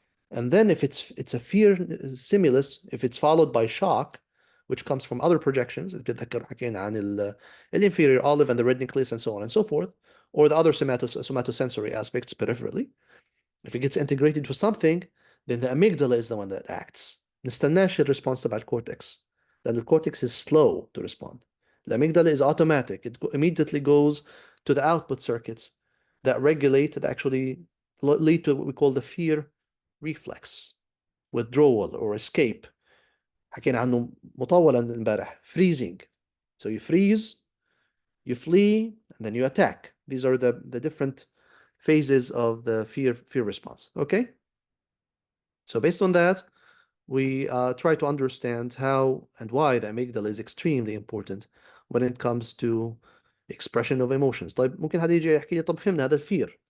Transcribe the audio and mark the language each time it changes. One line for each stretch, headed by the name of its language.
English: And then if it's a fear stimulus, if it's followed by shock, which comes from other projections,
Arabic: بتتذكر حكينا عن
English: inferior olive and the red nucleus and so on and so forth, or the other somatosensory aspects peripherally, if it gets integrated to something, then the amygdala is the one that acts.
Arabic: نستناش الريسبونس تبع الكورتكس, لأن الcortex
English: is slow to respond. The amygdala is automatic. It immediately goes to the output circuits that regulate, that actually lead to what we call the fear reflex, withdrawal or escape.
Arabic: حكينا عنه مطولا امبارح, freezing.
English: So you freeze, you flee, and then you attack. These are the different phases of the fear response. Okay? So based on that, we try to understand how and why the amygdala is extremely important when it comes to expression of emotions.
Arabic: طيب ممكن حد يجي يحكي لي, طب فهمنا هذا الفير.